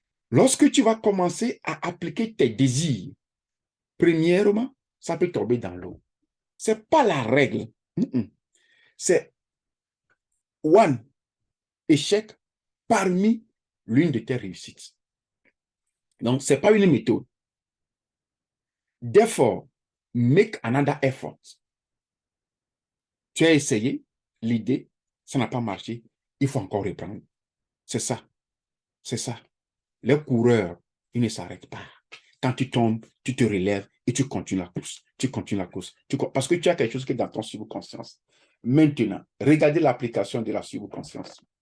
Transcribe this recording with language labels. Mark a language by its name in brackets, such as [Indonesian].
[French] Lorsque tu vas commencer à appliquer tes désirs, premièrement, ça peut tomber dans l'eau. Ce n'est pas la règle. C'est one échec parmi l'une de tes réussites. Donc, ce n'est pas une méthode. [English] Therefore, make another effort. [French] Tu as essayé l'idée, ça n'a pas marché, il faut encore reprendre. C'est ça. C'est ça. Les coureurs, ils ne s'arrêtent pas. Quand tu tombes, tu te relèves et tu continues la course. Tu continues la course. Parce que tu as quelque chose qui est dans ton subconscience. Maintenant, regardez l'application de la subconscience.